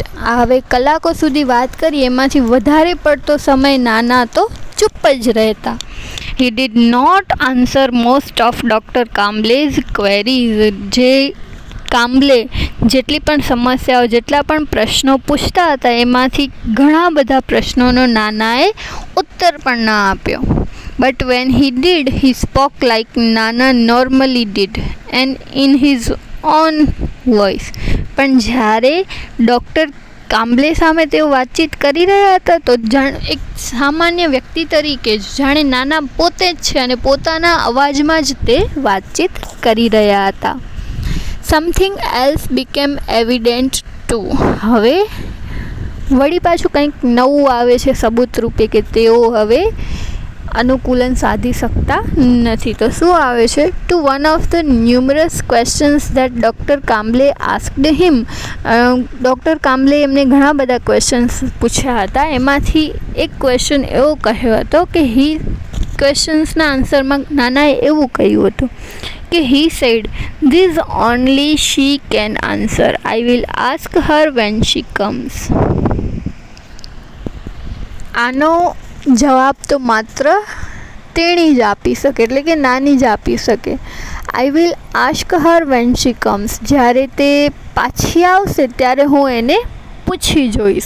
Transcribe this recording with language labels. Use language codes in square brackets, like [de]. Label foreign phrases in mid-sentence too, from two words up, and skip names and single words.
[gu] હવે કલાકો સુધી વાત કરી, એમાંથી વધારે પડતો સમય નાના તો ચૂપ જ રહેતા. [en] He did not answer most of Doctor Kamble's queries. [gu] જે કામ્બલે જેટલી પણ સમસ્યાઓ, જેટલા પણ પ્રશ્નો પૂછતા હતા એમાંથી ઘણા બધા પ્રશ્નોનો નાનાએ ઉત્તર પણ ન આપ્યો. [en] But when he did, he spoke like Nana normally did and in his own voice. [gu] પણ જ્યારે ડૉક્ટર કામ્બલે સામે તેઓ વાતચીત કરી રહ્યા હતા તો એક સામાન્ય વ્યક્તિ તરીકે જ જાણે નાના પોતે જ છે અને પોતાના અવાજમાં જ તે વાતચીત કરી રહ્યા હતા. [en] Something else became evident too. [gu] હવે વળી પાછું કંઈક નવું આવે છે સબૂત રૂપે કે તેઓ હવે અનુકૂલન સાધી શકતા નથી. તો શું આવે છે? [en] To one of the numerous questions that Doctor Kamble asked him. [gu] ડૉક્ટર કામ્બલે એમને ઘણા બધા ક્વેશ્ચન્સ પૂછ્યા હતા. એમાંથી એક ક્વેશ્ચન એવો કહ્યો હતો કે ક્વેશ્ચન્સના આન્સરમાં નાનાએ એવું કહ્યું હતું કે [en] he said, this only she can answer. I will ask her when she comes. [gu] આનો જવાબ તો માત્ર તેણી જ આપી શકે, એટલે કે નાની જ આપી શકે. [en] I will ask her when she comes. [gu] જ્યારે તે પાછી આવશે ત્યારે હું એને પૂછી જોઈશ.